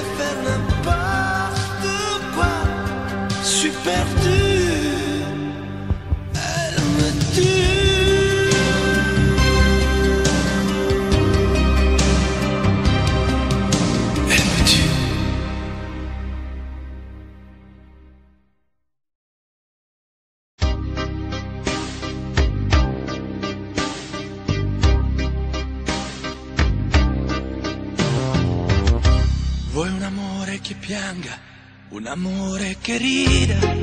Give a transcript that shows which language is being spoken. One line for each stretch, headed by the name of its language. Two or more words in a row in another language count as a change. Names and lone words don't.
French: faire n'importe quoi. Je suis perdu, elle me tue. Elle me tue.
Italian: Vuoi un amore che pianga, un amore che rida,